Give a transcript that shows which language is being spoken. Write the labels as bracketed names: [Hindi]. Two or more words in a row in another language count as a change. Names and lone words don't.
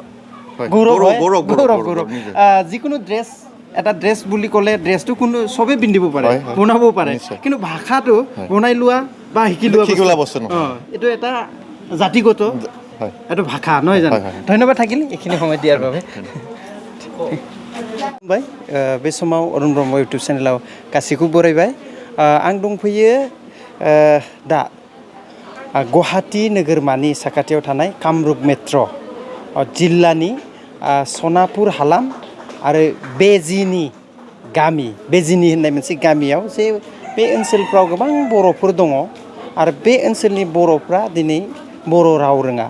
[Assamese] যিকোনো ড্ৰেছ বুলি ক'লে ড্ৰেছটো চবেই পিন্ধিব পাৰে, বনাব পাৰে, কিন্তু ভাষাটো বনাই লোৱা বা শিকি লোৱা বস্তু নহয়। এইটো এটা জাতিগত এইটো ভাষা নহয় জানো। ধন্যবাদ থাকিল এইখিনি সময় দিয়াৰ বাবে। [Bodo] बे समाव अरुण ब्रह्म इउटुब चेनेलाव गासैखौबो बरायबाय। आं दंफैयो दा गुवाहाटी नोगोरमानि साखाथियाव थानाय कामरुप मेट्र जिल्लानि सनापुर हालाम आरो बेजिनि होननाय मोनसे गामियाव जे बे ओनसोलफ्राव गोबां बर'फोर दङ आरो बे ओनसोलनि बर'फ्रा दिनै बर' राव रोङा।